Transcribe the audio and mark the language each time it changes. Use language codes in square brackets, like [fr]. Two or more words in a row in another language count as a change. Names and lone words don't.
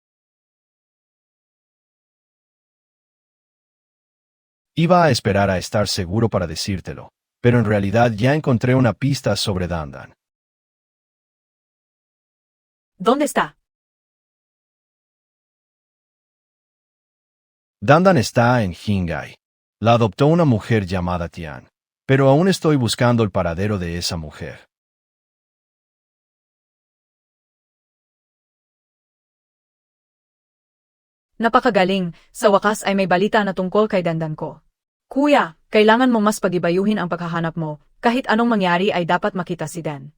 [es] Iba a esperar a estar seguro para decírtelo, pero en realidad ya encontré una pista sobre Dandan. ¿Dónde está? Dandan está en Jingai. La adoptó una mujer llamada Tian, pero aún estoy buscando el paradero de esa mujer. [tl] Napakagaling, sa wakas ay may balita na tungkol kay Dandan ko. Kuya, kailangan mong mas pagibayuhin ang paghahanap mo, kahit anong mangyari ay dapat makita si Dan.